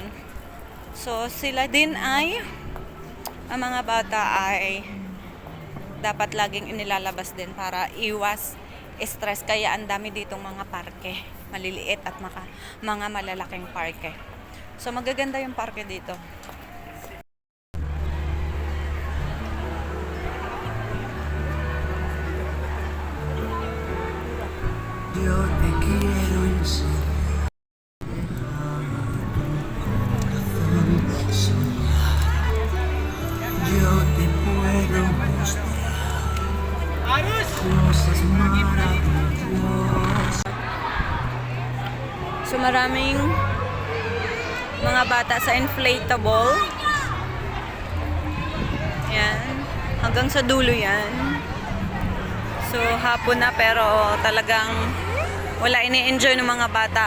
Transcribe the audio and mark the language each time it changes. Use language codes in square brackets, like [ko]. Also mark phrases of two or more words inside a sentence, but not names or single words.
[tl] So, sila din ay, ang mga bata ay dapat laging inilalabas din para iwas stress. Kaya, ang dami ditong mga parke. Maliliit at mga malalaking parke. So, magaganda yung parke dito. [es] Yo te quiero enseñar. Yo te puedo mostrar cosas maravillosas. [tl] So, maraming mga bata sa inflatable. Yan. Hanggang sa dulo yan. So, hapon na pero talagang wala ini-enjoy ng mga bata.